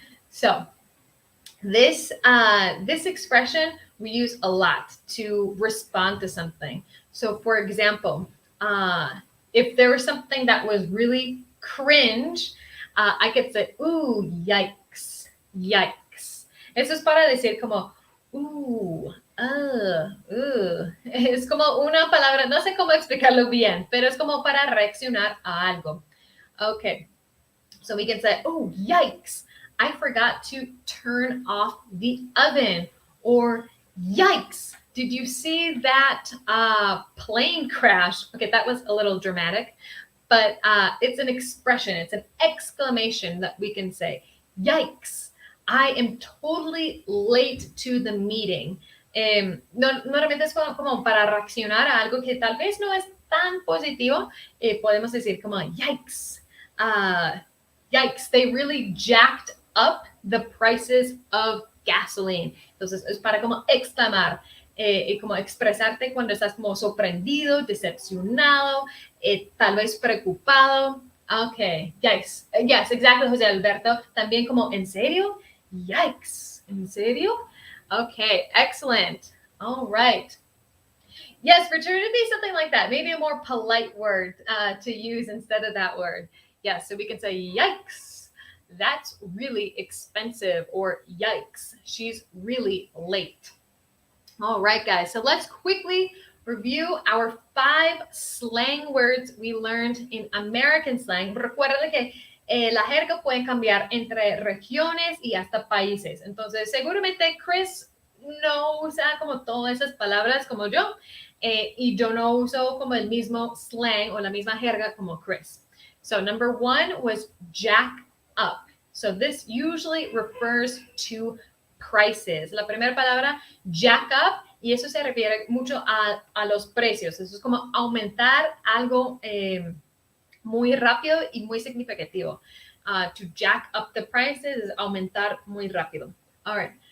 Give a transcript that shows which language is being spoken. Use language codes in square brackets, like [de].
[en] So this expression we use a lot to respond to something. So for example, if there was something that was really cringe, I could say, ooh, yikes. [es] Eso es para decir como, Es como una palabra, no sé cómo explicarlo bien, pero es como para reaccionar a algo. [en] Okay, so we can say, oh, yikes, I forgot to turn off the oven. Or, yikes, did you see that plane crash? Okay, that was a little dramatic, but it's an expression, it's an exclamation that we can say, yikes, I am totally late to the meeting. [es] Normalmente es como para reaccionar a algo que tal vez no es tan positivo. Podemos decir como, [en] yikes, yikes, they really jacked up the prices of gasoline. [es] Entonces es para como exclamar, como expresarte cuando estás como sorprendido, decepcionado, tal vez preocupado. [en] Okay, yikes. Yes, exactly, [es] José Alberto. También como, ¿en serio? Yikes. ¿En serio? [en] Okay, excellent. All right. Yes, Richard, it'd be something like that. Maybe a more polite word to use instead of that word. Yes, so we can say, yikes, that's really expensive. Or, yikes, she's really late. All right, guys. So let's quickly review our 5 slang words we learned in American slang. [es] Recuerda que la jerga puede cambiar entre regiones y hasta países. Entonces, seguramente Chris no usa como todas esas palabras como yo, y yo no uso como el mismo slang o la misma jerga como Chris. [en] So number 1 was jack up. So this usually refers to prices. [es] La primera palabra, jack up, y eso se refiere mucho a los precios. Eso es como aumentar algo muy rápido y muy significativo. [en] To jack up the prices [es] es aumentar muy rápido. [en] All right.